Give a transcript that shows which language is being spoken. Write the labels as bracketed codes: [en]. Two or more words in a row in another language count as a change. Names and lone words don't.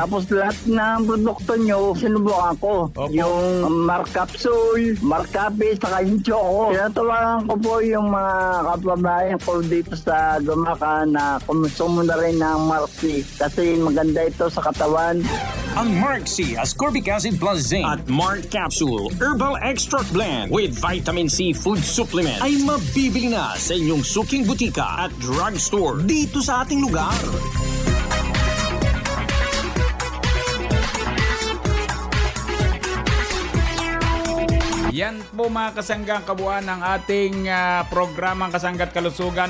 [tl] Tapos lahat ng produkto nyo, sinubukan ko. Yung Mark Capsule, Mark Cafe, saka yung Choco. Tinatawagan ko po yung mga kababayan ko dito sa Gumaca na kumusumo na rin ng Mark C kasi maganda ito sa katawan. Ang Mark C Ascorbic Acid Plus Zinc at Mark Capsule Herbal Extract Blend with Vitamin C Food Supplement ay mabibili na sa inyong suking butika at drugstore dito sa ating lugar. Yan po mga kasanggang kabuuan ng ating programang Kasangga't Kalusugan.